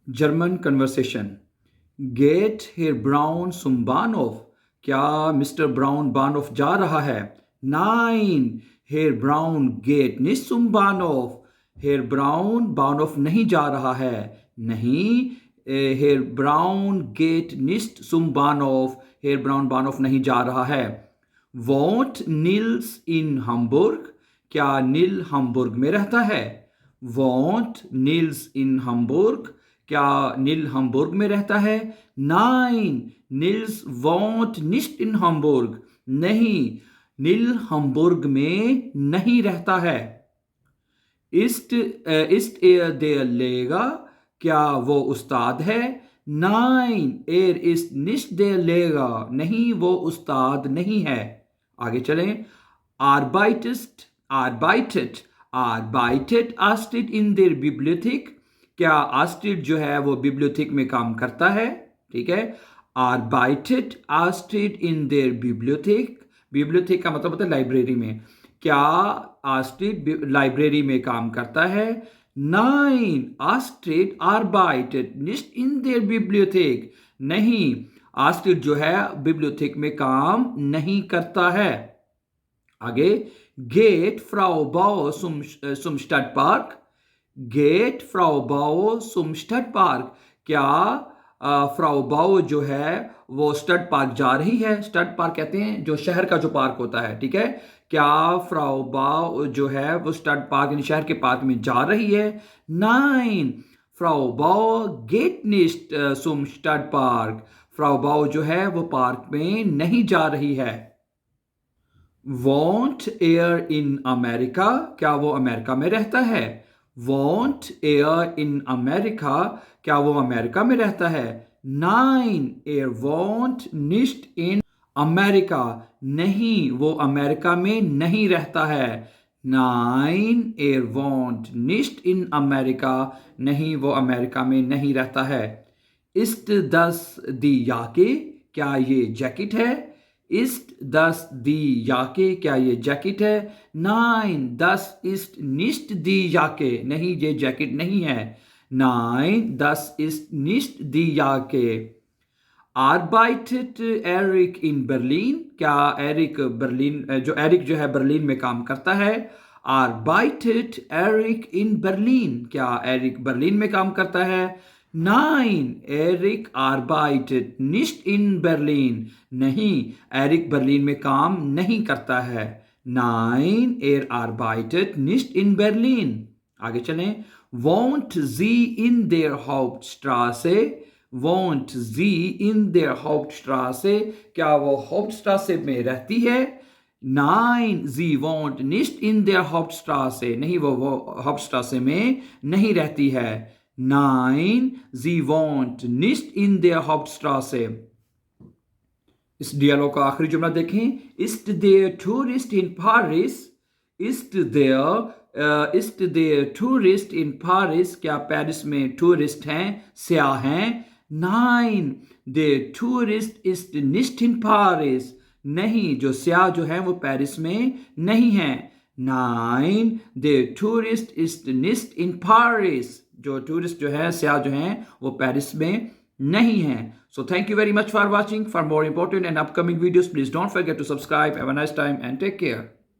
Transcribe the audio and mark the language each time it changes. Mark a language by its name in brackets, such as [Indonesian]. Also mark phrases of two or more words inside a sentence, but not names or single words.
[English] German conversation. [German] Geht Herr Braun zum Bahnhof। [Hindi] क्या मिस्टर ब्राउन बानोफ जा रहा है? [German] Nein Herr Braun geht nicht zum Bahnhof। [Hindi] हेर ब्राउन बानोफ नहीं जा रहा है। [German] नहीं, Herr Braun geht nicht zum Bahnhof। [Hindi] हेर ब्राउन बानोफ नहीं जा रहा है। [German] wohnt Nils in Hamburg। [Hindi] क्या नील हम्बुर्ग में रहता है? [German] wohnt Nils in Hamburg। [Hindi] क्या नील हम्बुर्ग में रहता है? [German] Nein, Nils wohnt nicht in Hamburg। [Hindi] नहीं, नील हम्बुर्ग में नहीं रहता है। [German] ist er der Lehrer। [Hindi] क्या वो उस्ताद है? नाइन, [German] er ist nicht der Lehrer। [Hindi] नहीं, वो उस्ताद नहीं है। आगे चलें। [German] arbeitet Astrid in der Bibliothek। [Hindi] क्या आस्ट्रिड जो है वो बिब्लियोथेक में काम करता है? ठीक है, [German] arbeitet Astrid in der Bibliothek। [Hindi] बिब्लियोथेक का मतलब होता है लाइब्रेरी में। क्या आस्ट्रिड लाइब्रेरी में काम करता है? [German] Nein, Astrid arbeitet nicht in der Bibliothek। [Hindi] नहीं, आस्ट्रिड जो है बिब्लियोथेक में काम नहीं करता है। आगे, [German] geht Frau Bauer zum Stadtpark। Geht Frau Bauer zum Stadtpark। [Hindi] क्या फ्राउ बाओ जो है वो स्टड पार्क जा रही है? स्टड पार्क कहते हैं जो शहर का जो पार्क होता है। ठीक है, क्या फ्राउ बाओ जो है वो स्टड पार्क यानी शहर के पार्क में जा रही है? [German] Nein, Frau Bauer geht nicht zum Stadtpark। [Hindi] फ्राउ बाओ जो है वो पार्क में नहीं जा रही है। [German] wohnt er in America। [Hindi] क्या वो अमेरिका में रहता है? [German] wohnt er in America। [Hindi] क्या वो अमेरिका में रहता है? [German] नाइन, er wohnt nicht in America। [Hindi] नहीं, वो अमेरिका में नहीं रहता है। [German] नाइन, er wohnt nicht in America। [Hindi] नहीं, वो अमेरिका में नहीं रहता है। [German] ist das die Jacke। [Hindi] क्या ये जैकेट है? [German] ist das die Jacke। [Hindi] क्या ये जैकेट है? [German] नाइन, das ist nicht die Jacke। [Hindi] नहीं, ये जैकेट नहीं है। नाइन, [German] das ist nicht die Jacke। arbeitet Eric in Berlin। [Hindi] क्या एरिक जो है बर्लिन में काम करता है? [German] arbeitet Eric in Berlin। [Hindi] क्या एरिक बर्लिन में काम करता है? [German] Nein, Eric arbeitet nicht in Berlin। [Hindi] नहीं, एरिक बर्लिन में काम नहीं करता है। [German] नाइन, er arbeitet nicht in Berlin। [Hindi] आगे चलें। [German] wohnt sie in der Hauptstraße। wohnt sie in der Hauptstraße। [Hindi] क्या वो Hauptstraße में रहती है? नाइन, [German] sie wohnt nicht in der Hauptstraße। [Hindi] नहीं, वो Hauptstraße में नहीं रहती है। [German] नाइन, sie wohnt nicht in der Hauptstraße। [Hindi] इस डियलॉग का आखिरी जुमला देखें। [German] ist der Tourist in Paris। ist der Tourist in Paris। [Hindi] क्या पेरिस में टूरिस्ट हैं, सयाह हैं? [German] नाइन, der Tourist ist nicht in Paris। [Hindi] नहीं, जो सयाह जो है वो पेरिस में नहीं है। [German] नाइन, der Tourist ist nicht in Paris। [Hindi] जो टूरिस्ट जो है, सयाह जो हैं वो पेरिस में नहीं है। [English] So thank you very much for watching. For more important and upcoming videos, please don't forget to subscribe. Have a nice time and take care.